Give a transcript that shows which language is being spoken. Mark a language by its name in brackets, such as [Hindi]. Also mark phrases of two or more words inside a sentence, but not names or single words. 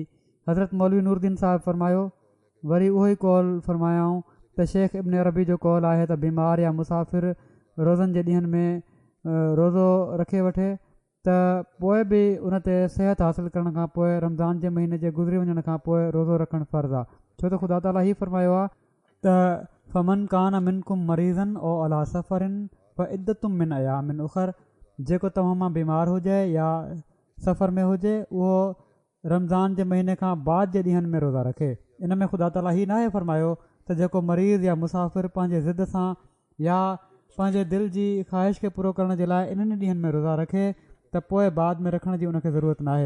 [Sindhi] हज़रत मौलवी नूरुद्दीन साहिबु फरमायो, वरी उहो ई कौल फरमायाऊं त शेख इब्न अरबी जो कौल आहे त बीमार या मुसाफ़िर रोज़नि जे ॾींहंनि में रोज़ो रखे वठे त पोइ बि उन ते सिहत हासिलु करण खां पोइ रमज़ान जे महीने जे गुज़री वञण खां पोइ रोज़ो रखणु फ़र्ज़ु आहे। छो त ख़ुदा ताला हीअ फरमायो आहे त [Arabic] فمن كان منكم مريضا أو على سفر و عدة من أيام أخر, [Sindhi] जेको तव्हां मां बीमार हुजे या सफ़र में हुजे उहो रमज़ान जे महीने खां बाद जे ॾींहंनि में रोज़ा रखे। इन में ख़ुदा ताला हीअ नाहे फरमायो त जेको मरीज़ या मुसाफ़िर पंहिंजे ज़िद सां या पंहिंजे दिलि जी ख़्वाहिश खे पूरो करण जे लाइ इन्हनि ॾींहंनि में रोज़ा रखे त पोइ बाद में रखण जी उनखे ज़रूरत नाहे।